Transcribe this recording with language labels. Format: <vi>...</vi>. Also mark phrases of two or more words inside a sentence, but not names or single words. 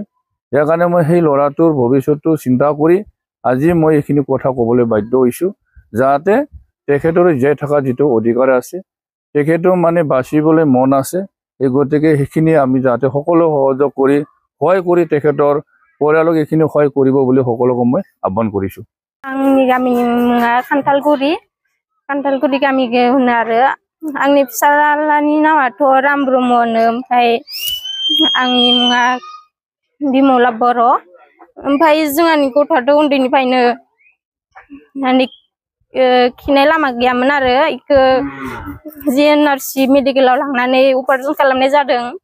<as>ইয়াৰ কাৰণে মই সেই ল'ৰাটোৰ ভৱিষ্যতটো চিন্তা কৰি আজি মই এইখিনি কথা ক'বলৈ বাধ্য হৈছোঁ যাতে তেখেতৰ জীয়াই থকা যিটো অধিকাৰ আছে, তেখেতৰ মানে বাচিবলৈ মন আছে। এই গতিকে সেইখিনি আমি যাতে সকলো সহযোগ কৰি সহায় কৰি তেখেতৰ পৰিয়ালক এইখিনি সহায় কৰিব বুলি সকলোকে মই আহ্বান কৰিছোঁ।</as> <brx>आंनि गामिनि मुङा खान्थालगुरि गामिखौ होनो आरो आंनि फिसाज्लानि नामाथ' राम ब्रह्मनो, ओमफ्राय आंनि मुङा बिमला बर'। ओमफ्राय जोंहानि गथ'आथ' उन्दैनिफ्रायनो माने खिनाय लामा गैयामोन आरो इखौ GNRC मेडिकेलाव लांनानै अपारेसन खालामनाय जादों।</brx>